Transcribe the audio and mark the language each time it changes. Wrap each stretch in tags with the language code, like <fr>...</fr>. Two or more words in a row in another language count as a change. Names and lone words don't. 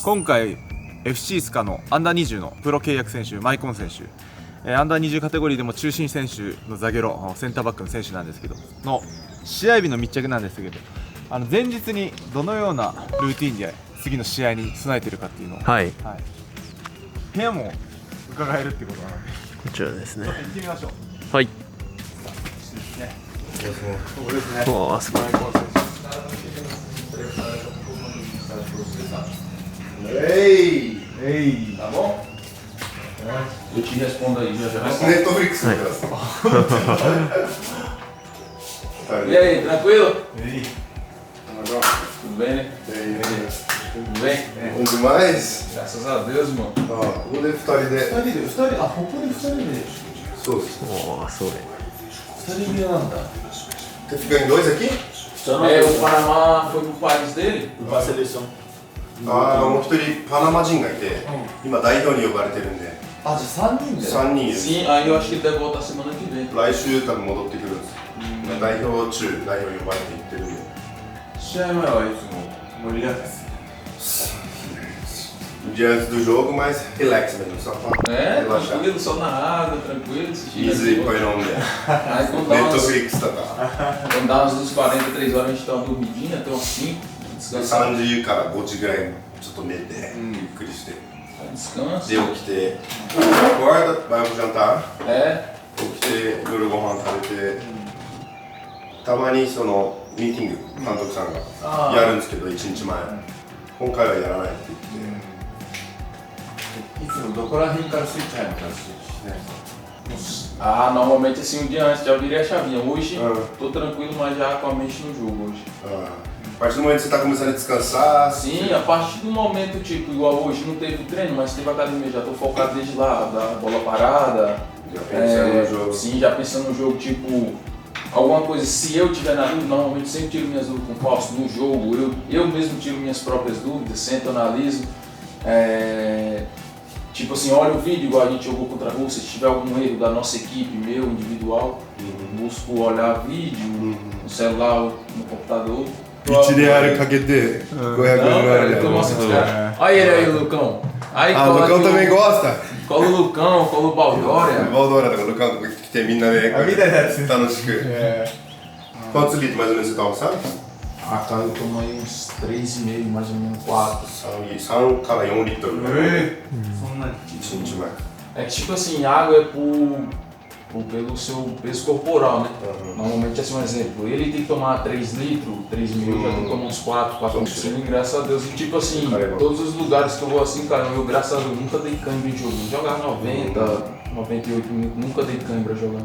<ja>今回 FC スカのアンダー20のプロ契約選手マイコン選手、アンダー20カテゴリーでも中心選手のザゲロセンターバックの選手なんですけどの試合日の密着なんですけど、前日にどのようなルーティンで次の試合に備えているかっていうのを、部屋も伺えるってことなのでこちらですね。行ってみましょう。はい。ここですね。わあ、すごい。</ja> <pt>Ei! Tá bom? Eu te respondo aí, já já. Netflix. E aí, tranquilo? Ei! Tudo bem, né? Tudo bem? Bom demais. Graças a Deus, mano.</pt> <ja>ああ、ここで2人で。あ、ここで2人でそうです。おお、そうね。 2人部屋なんだ。</ja> <pt>Tá ficando em dois aqui? O Panamá foi pro país dele? Pra seleção.</pt> <ja>ああ、もう一人パナマ人がいて、今代表に呼ばれてるんで、あ、じゃあ3人で 3人いる。</ja> <pt>Sim, aí eu acho que ele deve voltar semana que vem.</pt> <ja>来週多分戻ってくるんです。代表中、代表に呼ばれて行ってるんで。試合前はいつも盛り上がってます。</ja> <pt>Diante do jogo, mas relax mesmo, só pra É, relaxar. tranquilo, só na água, tranquilo, assistindo. Easy, põe nome dele. Aí quando dá umas,</pt> <ja>Netflix とか。</ja> <pt>quando dá umas 2h40, 3h a gente dá uma dormidinha até umas 5, descansar.</pt> <ja>3 時から5時ぐらいちょっと寝て、ゆっくりして。</ja> <pt>Descansa.</pt> <ja>で、起きて、</ja> <pt>acorda, vai pro jantar. É,</pt> <ja>起きて夜ご飯食べて、たまにそのミーティング監督さんがやるんですけど、1日前今回はやらないって言って、いつもどこら辺からスイッチ入るのかね。</ja> <pt>ah, normalmente assim um dia antes já virei a chavinha. Hoje Ah. tô tranquilo, mas já com a mente no jogo hoje. A partir do momento que você está começando a descansar, Sim, a partir do momento, tipo, igual hoje não teve treino, mas teve academia, já tô focado desde lá, da bola parada. já pensando no jogo. Sim, já pensando no jogo, tipo, alguma coisa, se eu tiver na dúvida, normalmente sempre tiro minhas dúvidas com o Fausto no jogo, eu mesmo tiro minhas próprias dúvidas, sento, analiso. Tipo assim, olha o vídeo igual a gente jogou contra a Rússia, se tiver algum erro da nossa equipe, meu, individual, busco olhar vídeo no celular, no computador. 1 であるかけて500 Não, cara, eu tô mostrando os caras. Olha ele aí, o Lucão. Aí Ah, o cola Lucão aqui também gosta. Cola o Lucão, cola o Baldória.</pt> <ja>バードーラとかルカンとか来てみんなでみたいなやつ</ja> <pt>楽しく Quantos litros mais ou menos você toma, sabe? Ah, cara, eu tomo aí uns 3,5, mais ou menos 4.</pt> <ja>3 から4リットルぐらいそんなに 1日前</ja> <pt>É que tipo assim, água é pelo seu peso corporal, né? Normalmente, assim, um exemplo, ele tem que tomar 3 litros, 3,5, eu já tenho que tomar uns 4, 4,5, graças a Deus. E tipo assim, todos os lugares que eu vou assim, cara, eu graças a Deus nunca dei cãibra em jogo. Jogar 90, 98 minutos, nunca dei cãibra jogando.</pt>